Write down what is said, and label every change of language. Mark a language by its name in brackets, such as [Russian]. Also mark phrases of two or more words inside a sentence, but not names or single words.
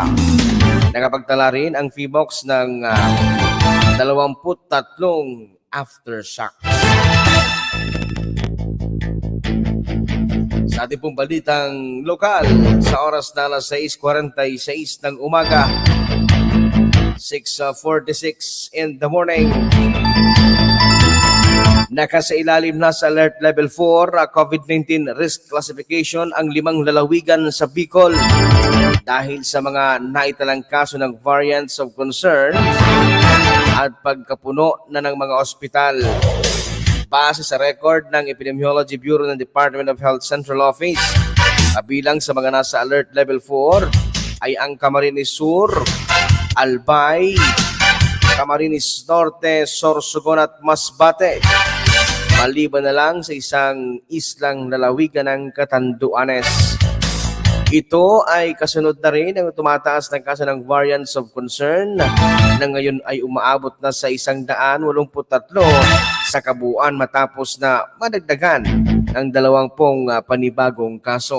[Filipino] Nakapagtala rin ang PHIVOLCS ng 23 aftershocks. Sa ating pong balitang lokal, sa oras na alas 6:46 ng umaga, 6:46 [English] in the morning, [Filipino] nakasailalim na sa Alert Level 4 COVID-19 Risk Classification ang 5 lalawigan sa Bicol dahil sa mga naitalang kaso ng [English] variants of concern [Filipino] at pagkapuno na ng mga ospital. Base sa record ng Epidemiology Bureau ng Department of Health Central Office, kabilang sa mga nasa Alert Level 4 ay ang Camarines Sur, Albay, Camarines Norte, Sorsogon at Masbate. Maliban na lang sa isang islang lalawigan ng Catanduanes. Ito ay kasunod na rin ang tumataas ng kaso ng [English] variants of concern [Filipino] na ngayon ay umaabot na sa 183 sa kabuuan matapos na madagdagan ng 20 panibagong kaso.